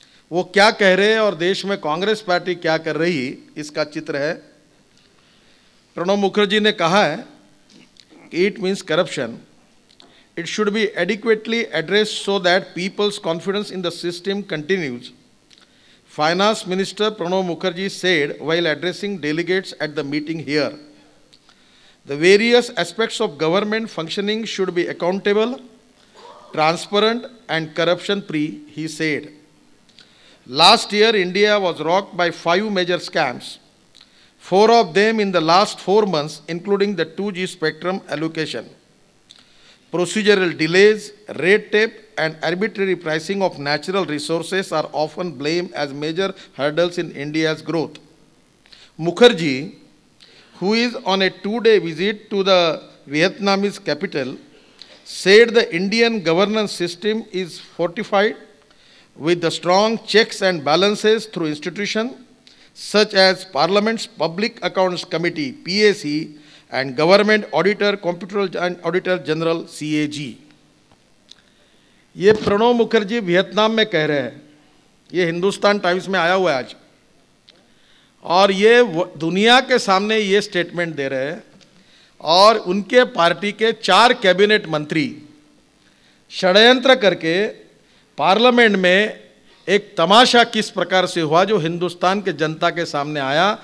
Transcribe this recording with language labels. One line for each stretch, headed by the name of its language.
Hindi: वो क्या कह रहे हैं और देश में कांग्रेस पार्टी क्या कर रही, इसका चित्र है। प्रणब मुखर्जी ने कहा है कि
English: It means corruption, it should be adequately addressed so that people's confidence in the system continues. Finance Minister Pranab Mukherjee said while addressing delegates at the meeting here, the various aspects of government functioning should be accountable, transparent and corruption-free, he said. Last year, India was rocked by 5 major scams, 4 of them in the last 4 months, including the 2G spectrum allocation, procedural delays, red tape, and arbitrary pricing of natural resources are often blamed as major hurdles in India's growth. Mukherjee, who is on a 2-day visit to the Vietnamese capital, said the Indian governance system is fortified with the strong checks and balances through institutions such as Parliament's Public Accounts Committee, PAC, and Government Auditor, Comptroller and Auditor General, CAG.
Hindi: ये Pranab Mukherjee Vietnam में कह रहे हैं, ये Hindustan times में आया हुआ है आज, और ये दुनिया के सामने ये स्टेटमेंट दे रहे हैं, और उनके पार्टी के 4 कैबिनेट मंत्री षड्यंत्र करके पार्लियामेंट में एक तमाशा किस प्रकार से हुआ जो हिंदुस्तान के जनता के सामने आया।